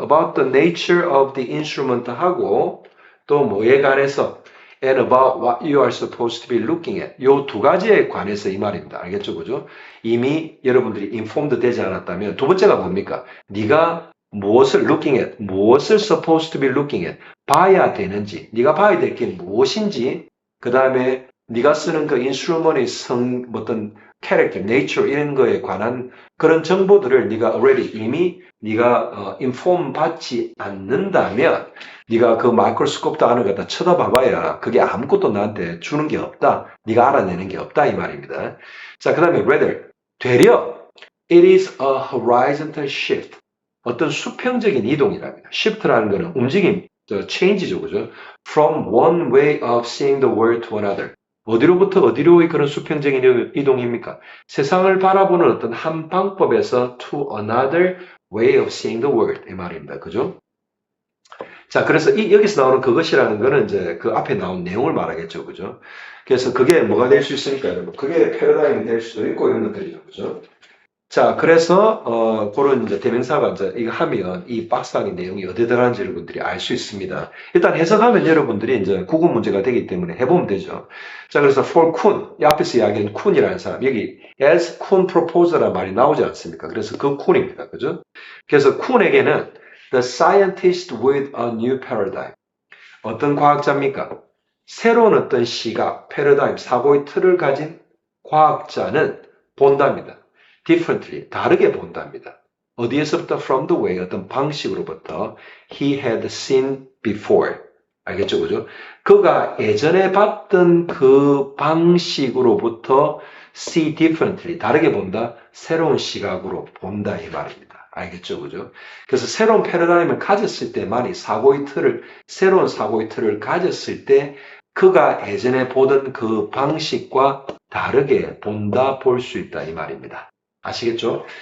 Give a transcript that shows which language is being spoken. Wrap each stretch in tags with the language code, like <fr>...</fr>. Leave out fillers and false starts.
<en>about the nature of the instrument</en> <ko>하고 또 뭐에 관해서</ko> <en>and about what you are supposed to be looking at.</en> <ko>요 두 가지에 관해서 이 말입니다. 알겠죠? 그죠? 이미 여러분들이 informed 되지 않았다면 두 번째가 뭡니까? 네가 무엇을 looking at, 무엇을</ko> <en>supposed to be looking at</en> <ko>봐야 되는지, 네가 봐야 될 게 무엇인지 그 다음에 네가 쓰는 그 인스트루먼의 어떤 캐릭터, 네이처 이런 거에 관한 그런 정보들을 네가 already 이미 네가 인폼 받지 않는다면 네가 그 마이크로스코프도 안을 갖다 쳐다봐봐야 그게 아무것도 나한테 주는 게 없다. 네가 알아내는 게 없다 이 말입니다.</ko> <en>자, 그 다음에 rather 되려 it is a horizontal shift.</en> <ko>어떤 수평적인 이동이랍니다. shift라는 거는 움직임, change죠, 그죠?</ko> <en>From one way of seeing the world to another.</en> <ko>어디로부터 어디로의 그런 수평적인 이동입니까? 세상을 바라보는 어떤 한 방법에서</ko> <en>to another way of seeing the world</en> <ko>이 말입니다. 그죠? 자, 그래서 여기서 나오는 그것이라는 거는 이제 그 앞에 나온 내용을 말하겠죠. 그죠? 그래서 그게 뭐가 될 수 있으니까 여러분. 그게 패러다임이 될 수도 있고 이런 것들이죠. 그죠? 자, 그래서 그런 이제 대명사가 이제 이거 하면 이 박스 안의 내용이 어디 들어가는지 여러분들이 알 수 있습니다. 일단 해석하면 여러분들이 이제 구분 문제가 되기 때문에 해보면 되죠. 자, 그래서</ko> <en>for Kun,</en> <ko>이 앞에서 이야기한 쿤이라는 사람, 여기 as Kun proposal이라는 말이 나오지 않습니까? 그래서 그 쿤입니다. 그죠? 그래서 쿤에게는</ko> <en>the scientist with a new paradigm.</en> <ko>어떤 과학자입니까? 새로운 어떤 시각, 패러다임, 사고의 틀을 가진 과학자는 본답니다. differently, 다르게 본답니다. 어디에서부터?</ko> <en>from the way,</en> <ko>어떤 방식으로부터</ko> <en>he had seen before.</en> <ko>알겠죠? 그죠? 그가 예전에 봤던 그 방식으로부터</ko> <en>see differently,</en> <ko>다르게 본다, 새로운 시각으로 본다 이 말입니다. 알겠죠? 그죠? 그래서 새로운 패러다임을 가졌을 때만이 새로운 사고의 틀을 가졌을 때 그가 예전에 보던 그 방식과 다르게 본다, 볼 수 있다 이 말입니다. 아시겠죠?</ko>